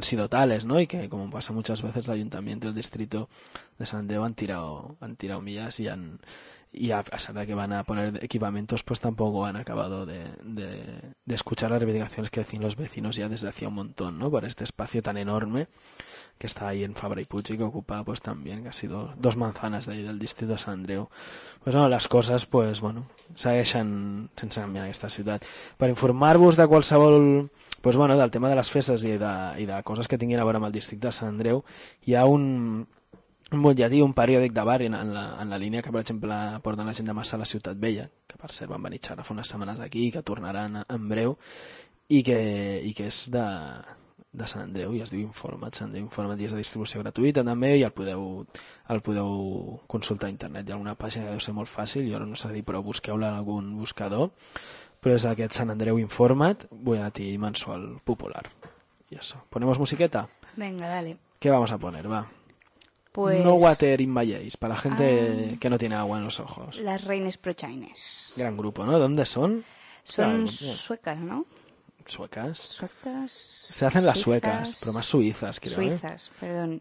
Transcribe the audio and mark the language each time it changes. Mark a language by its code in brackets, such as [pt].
[es] tales, ¿no? Y que, como pasa muchas veces, el ayuntamiento y el distrito de San Andreu han tirado millas y a pesar de que van a poner equipamientos, pues tampoco han acabado de escuchar las reivindicaciones que decían los vecinos ya desde hacía un montón, ¿no? Por este espacio tan enorme que está ahí en Fabra y Puig y que ocupa pues también casi dos manzanas de ahí del distrito de San Andreu. Pues bueno, las cosas pues bueno, [ca] segueixen sense canviar aquesta ciutat. Per informar-vos de qualsevol, pues bueno, del tema de les festes i de coses que tinguin a veure amb el districte de Sant Andreu, hi ha un butlletí, un periòdic de barri en la línia que, per exemple, porten la gent de Massa a la Ciutat Vella, que per cert van venir xerrar fa unes setmanes aquí i que tornaran en breu, i que és de Sant Andreu i es diu Informat. Sant Andreu Informat, i és de distribució gratuïta també, i el podeu consultar a internet. Hi ha una pàgina que deu ser molt fàcil, jo ara no sé dir, però busqueu-la en algun buscador. Però és aquest Sant Andreu Informat, butlletí mensual popular. I això. [es] Ponemos musiqueta? Venga, dale. Què vamos a poner, va? Pues... No Water in My Eyes, para la gente que no tiene agua en los ojos. Las Reines Prochaines. Gran grupo, ¿no? ¿Dónde son? Son suecas, ¿no? Suecas. Se hacen las suecas, pero más suizas, creo. Suizas, perdón.